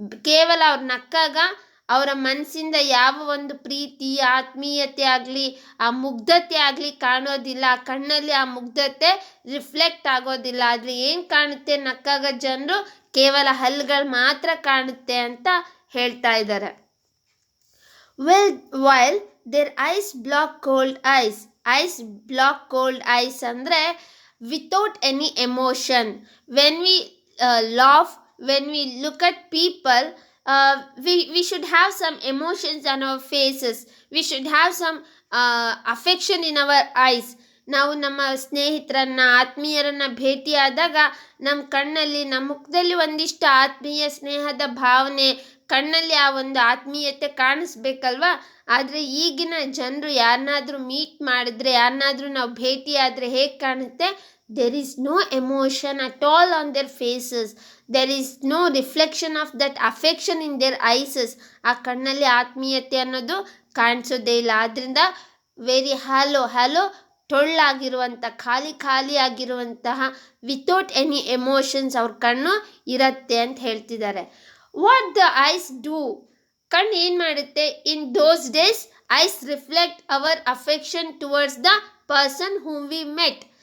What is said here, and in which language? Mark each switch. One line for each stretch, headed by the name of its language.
Kannada: ಕೇವಲ ಅವ್ರು ನಕ್ಕಾಗ ಅವರ ಮನಸ್ಸಿಂದ ಯಾವ ಒಂದು ಪ್ರೀತಿ, ಆತ್ಮೀಯತೆ ಆಗಲಿ, ಆ ಮುಗ್ಧತೆ ಆಗಲಿ ಕಾಣೋದಿಲ್ಲ. ಆ ಕಣ್ಣಲ್ಲಿ ಆ ಮುಗ್ಧತೆ ರಿಫ್ಲೆಕ್ಟ್ ಆಗೋದಿಲ್ಲ. ಆದರೆ ಏನು ಕಾಣುತ್ತೆ ನಕ್ಕಾಗ ಜನರು, ಕೇವಲ ಹಲ್ಲುಗಳು ಮಾತ್ರ ಕಾಣುತ್ತೆ ಅಂತ ಹೇಳ್ತಾ ಇದ್ದಾರೆ.
English: while their eyes block cold eyes. Eyes block cold eyes ಅಂದರೆ without any emotion. When we laugh, when we look at people, we should have some emotions on our faces. We should have some affection in our eyes.
Kannada: ನಾವು ನಮ್ಮ ಸ್ನೇಹಿತರನ್ನ ಆತ್ಮೀಯರನ್ನ ಭೇಟಿಯಾದಾಗ ನಮ್ಮ ಕಣ್ಣಲ್ಲಿ ನಮ್ಮ ಮುಖದಲ್ಲಿ ಒಂದಿಷ್ಟು ಆತ್ಮೀಯ ಸ್ನೇಹದ ಭಾವನೆ, ಕಣ್ಣಲ್ಲಿ ಆ ಒಂದು ಆತ್ಮೀಯತೆ ಕಾಣಿಸ್ಬೇಕಲ್ವಾ. ಆದರೆ ಈಗಿನ ಜನರು ಯಾರನ್ನಾದ್ರೂ ಮೀಟ್ ಮಾಡಿದ್ರೆ, ಯಾರನ್ನಾದ್ರೂ ನಾವು ಭೇಟಿಯಾದರೆ ಹೇಗೆ ಕಾಣುತ್ತೆ?
English: there is no emotion at all on their faces. there is no reflection of that affection in their eyes.
Kannada: ಆ ಕಣ್ಣಲ್ಲಿ ಆತ್ಮೀಯತೆ ಅನ್ನೋದು ಕಾಣಿಸೋದೇ ಇಲ್ಲ. ಆದ್ದರಿಂದ
English: very hollow
Kannada: ಟೊಳ್ಳಾಗಿರುವಂಥ, ಖಾಲಿ ಆಗಿರುವಂತಹ,
English: without any emotions
Kannada: ಅವ್ರ ಕಣ್ಣು ಇರತ್ತೆ ಅಂತ ಹೇಳ್ತಿದ್ದಾರೆ.
English: What the eyes do?
Kannada: ಕಣ್ಣು ಏನು ಮಾಡುತ್ತೆ?
English: In those days eyes reflect our affection towards the person whom we met.